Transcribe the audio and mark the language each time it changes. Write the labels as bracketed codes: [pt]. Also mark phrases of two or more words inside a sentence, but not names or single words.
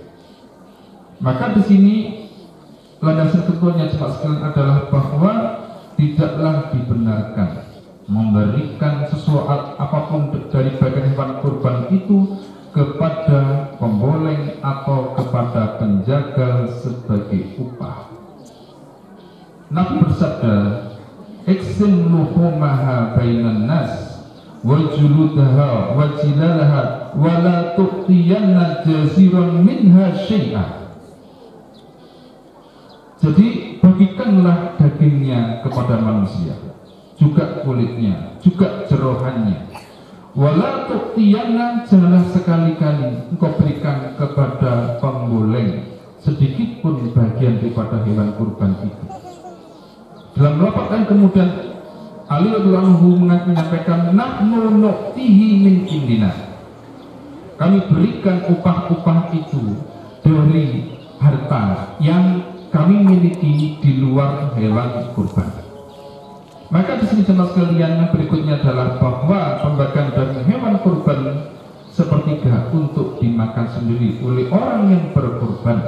[id] Maka di sini landasan ketuanya cepat sekalian adalah bahwa tidaklah dibenarkan memberikan sesuatu apapun dari bagian hewan kurban itu kepada pemboleng atau kepada penjaga sebagai upah. Nabi bersabda, [ar] "اقسم لحومها بين الناس و جلودها و جلالها و لا تعطين جازرا منها شيئا." [id] Jadi bagikanlah dagingnya kepada manusia, juga kulitnya, juga jerohannya. [ar] ولا تعطين, [id] janganlah sekali-kali engkau berikan kepada pemboleng sedikit pun bagian daripada hewan kurban itu. Dalam lafaz kemudian Ali [ar] رضي الله عنه [id] menyampaikan, [ar] نحن نعطيه من عندنا, [id] kami berikan upah-upah itu dari harta yang kami miliki di luar hewan kurban. Maka di sini jemaah sekalian, yang berikutnya adalah bahwa pembagian dari hewan kurban sepertiga untuk dimakan sendiri oleh orang yang berkurban.